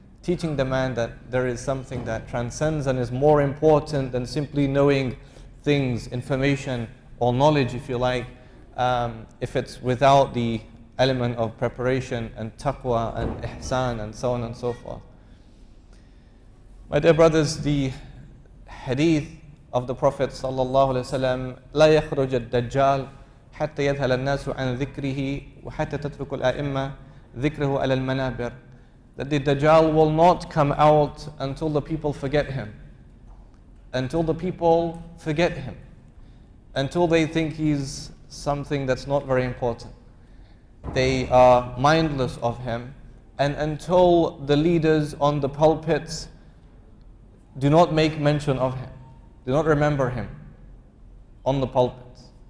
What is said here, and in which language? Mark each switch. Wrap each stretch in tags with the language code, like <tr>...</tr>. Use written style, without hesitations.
<en>Teaching the man that there is something that transcends and is more important than simply knowing things, information, or knowledge, if you like, if it's without the element of preparation and taqwa and ihsan and so on and so forth. My dear brothers, the hadith of the Prophet sallallahu alaihi wasallam,</en> <ar>لا يخرج الدجال حتى يذهل الناس عن ذكره وحتى تترك الأئمة ذكره على المنابر.</ar> <en>That the Dajjal will not come out until the people forget him. Until the people forget him. Until they think he's something that's not very important. They are mindless of him. And until the leaders on the pulpits do not make mention of him, do not remember him on the pulpits.</en>